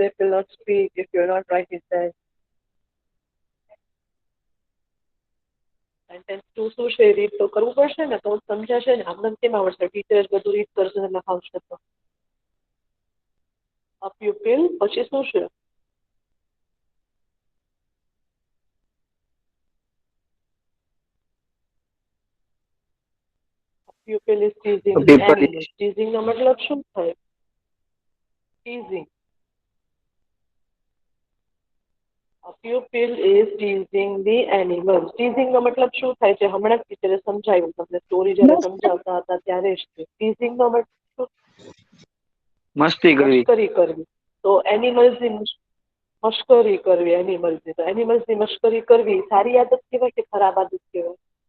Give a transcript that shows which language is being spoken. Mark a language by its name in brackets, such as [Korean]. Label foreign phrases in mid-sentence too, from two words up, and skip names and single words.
[English] will not speak if you are not writing that. [Gujarati] સેન્ટેન્સ શું છે રીડ તો કરવું પડશે ને, તો સમજાશે ને. આમને કેમ આવડશે? ટીચર બધું રીડ કરશે ને લખાવશે તો. [English] a pupil [Gujarati] પછી શું છે? [English] Pupil is teasing the પીપલ. [Gujarati] animal. Teasing નો મતલબ શું થાય? [English] Teasing. A pupil is teasing the animals. [Gujarati] Teasing નો મતલબ શું થાય છે? હમણાં જ ટીચરે સમજાવ્યું તમને. સ્ટોરી જ્યારે સમજાવતા હતા ત્યારે જ. ટીઝિંગ નો મતલબ શું? મસ્તી કરવી. મશ્કરી કરવી. તો એનિમલ્સ ની મશ્કરી કરવી. એનિમલ્સ ની તો એનિમલ્સ ની મશ્કરી કરવી સારી આદત કહેવાય કે ખરાબ આદત કહેવાય?